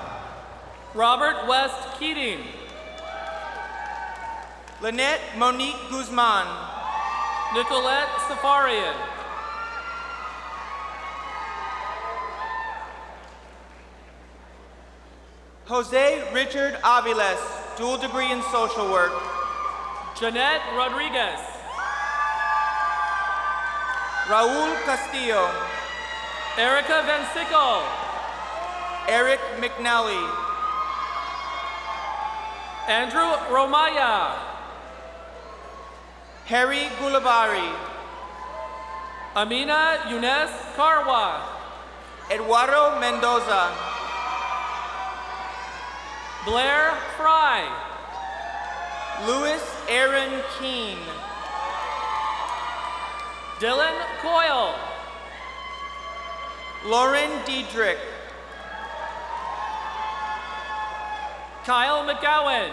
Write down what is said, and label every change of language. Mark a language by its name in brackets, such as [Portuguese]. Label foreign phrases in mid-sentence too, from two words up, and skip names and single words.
[English] Robert West Keating. Lynette Monique Guzman. Nicolette Safarian. Jose Richard Aviles, dual degree in social work. Jeanette Rodriguez. Raul Castillo. Erica Van Sickle. Eric McNally. Andrew Romaya. Harry Gulabari. Amina Younes Karwa. Eduardo Mendoza. Blair Fry. Louis Aaron Keene. Dylan Coyle. Lauren Diedrich. Kyle McGowan.